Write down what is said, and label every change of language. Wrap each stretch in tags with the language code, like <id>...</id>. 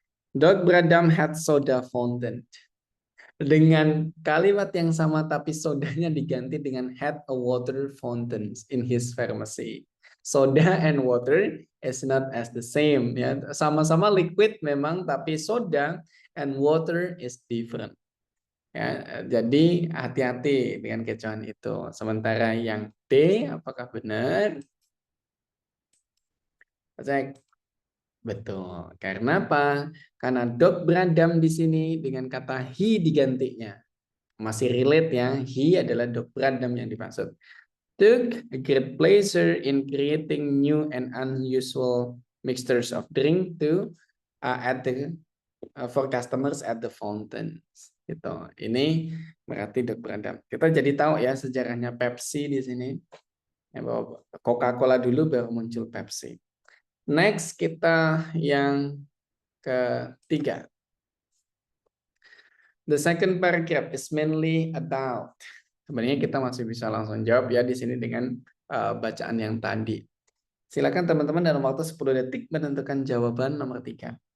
<en>Dog Bradam had soda fountain.</en> <id>Dengan kalimat yang sama tapi sodanya diganti dengan</id> <en>had a water fountain in his pharmacy. Soda and water is not as the same ya.</en> <id>Sama-sama liquid memang tapi</id> <en>soda and water is different.</en> <id>Ya, jadi hati-hati dengan kecohan itu. Sementara yang D apakah benar? Cek. Betul. Karena apa? Karena dog Bradam di sini dengan kata he digantinya. Masih relate ya. He adalah dog Bradam yang dimaksud.</id> <en>Took a great pleasure in creating new and unusual mixtures of drink to for customers at the fountains.</en> <id>Gitu. Ini berarti dog Bradam. Kita jadi tahu ya sejarahnya Pepsi di sini. Ya, bahwa Coca-Cola dulu baru muncul Pepsi. Next kita yang ketiga.</id> <en>The second paragraph is mainly about.</en> <id>Sebenarnya kita masih bisa langsung jawab ya di sini dengan bacaan yang tadi. Silakan teman-teman dalam waktu 10 detik menentukan jawaban nomor 3.</id>